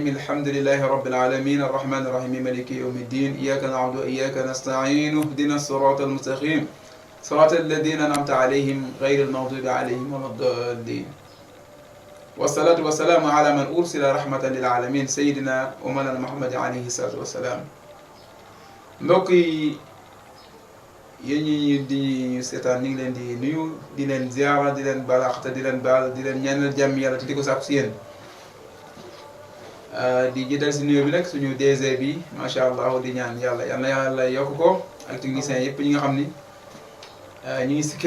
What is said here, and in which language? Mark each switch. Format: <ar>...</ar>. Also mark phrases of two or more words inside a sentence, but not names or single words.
<ar>الحمد لله رب العالمين الرحمن الرحيم مالك يوم الدين إياك نعبد وإياك نستعين اهدنا الصراط المستقيم صراط الذين أنعمت عليهم غير المغضوب عليهم ولا الضالين. والصلاة والسلام على من أرسل رحمة للعالمين سيدنا ومولانا محمد عليه الصلاة والسلام.</ar> <wo>mbokk yi yéen ñi di ñu seetaan ñu ngi leen di nuyu di leen ziara di leen balaax te di leen baal di leen ñaanal jàmm yàlla te di ko sàkku si yéen. di jiital si nuyoo bi nag suñu DG bi</wo> <ar>ما شاء الله</ar> <wo>di ñaan yàlla yal na yàlla yokk ko ak techniciens yëpp ñi nga xam ni ñu ngi si kër</wo>